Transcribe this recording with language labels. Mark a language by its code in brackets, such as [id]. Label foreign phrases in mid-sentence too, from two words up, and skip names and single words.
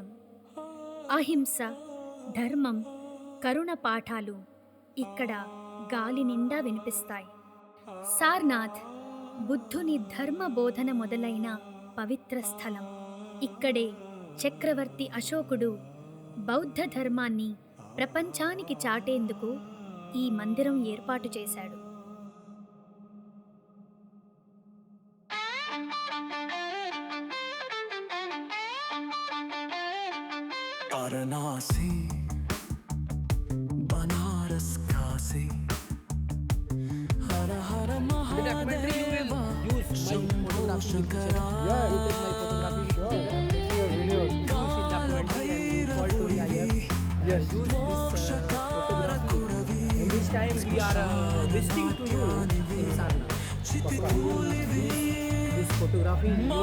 [te] అహింస, ధర్మం, కరుణ పాఠాలు ఇక్కడ గాలి నిండా వినిపిస్తాయి. సార్నాథ్ బుద్ధుని ధర్మ బోధన మొదలైన పవిత్ర స్థలం. ఇక్కడే చక్రవర్తి అశోకుడు బౌద్ధ ధర్మాన్ని ప్రపంచానికి చాటేందుకు ఈ మందిరం ఏర్పాటు చేశాడు. [hi] वाराणसी बनारस काशी हर हर महादेव शंभो शंकरा [en] Yeah, you take my photography, sure. Your videos. भैरव Yes. Photography. And this time we are visiting to you in Sarna. This photography video.